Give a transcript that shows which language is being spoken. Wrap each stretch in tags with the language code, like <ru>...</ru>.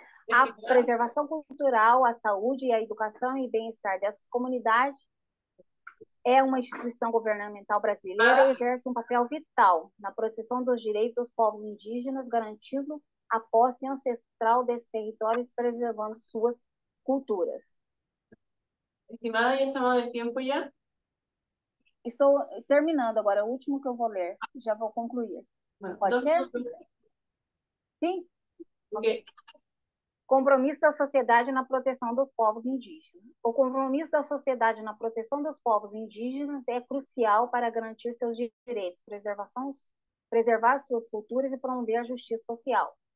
<pt>A preservação cultural, a saúde, a educação e bem-estar dessas comunidades é uma instituição governamental brasileira e exerce um papel vital na proteção dos direitos dos povos indígenas, garantindo a posse ancestral desses territórios, preservando suas culturas.</pt> <es>Estimada, ya estamos de tiempo ya.</es> <pt>Estou terminando agora, o último que eu vou ler, já vou concluir.</pt> <es>Bueno,</es> <pt>Pode ser?</pt> <es>minutos.</es> <pt>Sim? Ok. Compromisso da sociedade na proteção dos povos indígenas. O compromisso da sociedade na proteção dos povos indígenas é crucial para garantir seus direitos, preservar suas culturas e promover a justiça social.</pt>